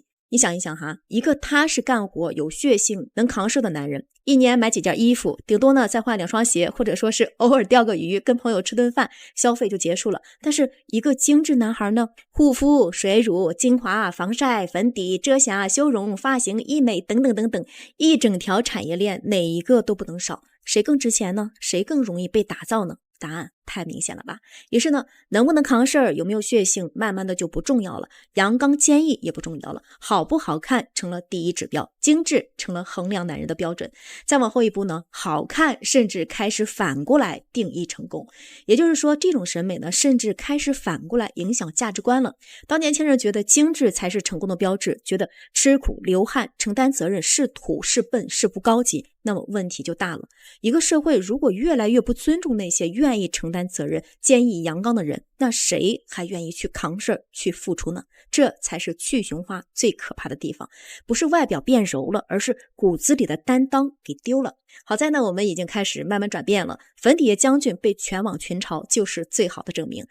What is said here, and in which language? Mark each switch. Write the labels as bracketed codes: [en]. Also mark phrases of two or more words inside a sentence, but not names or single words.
[zh] 你想一想哈，一個踏實幹活有血性能扛事的男人，一年買幾件衣服，頂多呢再換2雙鞋，或者說是偶爾釣個魚，跟朋友吃頓飯，消費就結束了。但是一個精緻男孩呢，護膚、水乳、精華、防曬、粉底、遮瑕、修容、髮型、醫美等等等等，一整條產業鏈哪一個都不能少。誰更值錢呢？ 誰更容易被打造呢？答案太明顯了吧。於是呢，能不能扛事兒，有沒有血性，慢慢的就不重要了，陽剛堅毅也不重要了，好不好看成了第一指標，精緻成了衡量男人的標準。再往後一步呢，好看甚至開始反過來定義成功。也就是說，這種審美呢，甚至開始反過來影響價值觀了。當年輕人覺得精緻才是成功的標誌，覺得吃苦流汗承擔責任是土是笨是不高級，那麼問題就大了。一個社會如果越來越不尊重那些願意承擔責任、堅毅陽剛的人，那誰還願意去扛事兒、去付出呢？這才是去雄化最可怕的地方，不是外表變柔了，而是骨子裡的擔當給丟了。好在呢，我們已經開始慢慢轉變了。粉底液將軍被全網群嘲，就是最好的證明。